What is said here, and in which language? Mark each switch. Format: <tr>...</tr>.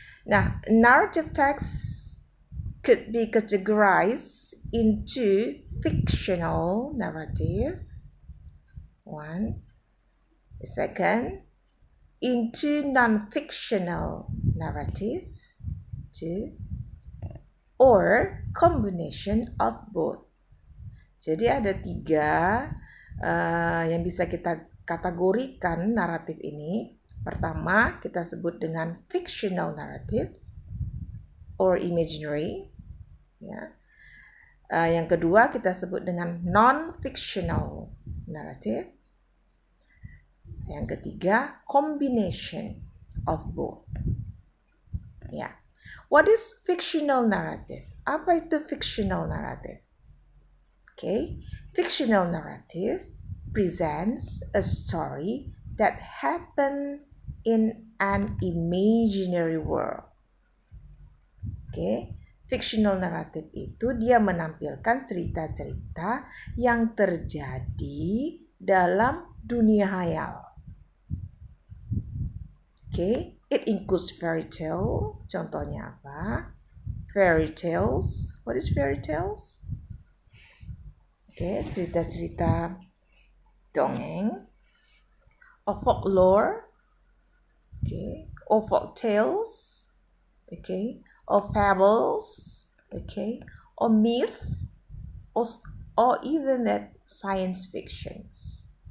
<en>Nah, narrative text could be categorized into fictional narrative, one. The second, into non-fictional narrative, two, or combination of both.</en> <id>Jadi ada tiga yang bisa kita kategorikan naratif ini. Pertama, kita sebut dengan fictional narrative or imaginary. Ya. Yang kedua, kita sebut dengan non-fictional narrative. Yang ketiga, combination of both. Ya.</id> <en>What is fictional narrative?</en> <id>Apa itu fictional narrative?</id> <en>Okay, fictional narrative presents a story that happened in an imaginary world.</en> <id>Okay, fictional narrative itu dia menampilkan cerita-cerita yang terjadi dalam dunia hayal.</id> <en>Okay, it includes fairy tale.</en> <id>Contohnya apa? Fairy tales.</id> <en>What is fairy tales? Okay,</en> <id>cerita-cerita dongeng,</id> <en>or folklore, okay, or folk tales, okay, or fables, okay, or myth, or even that science fictions.</en>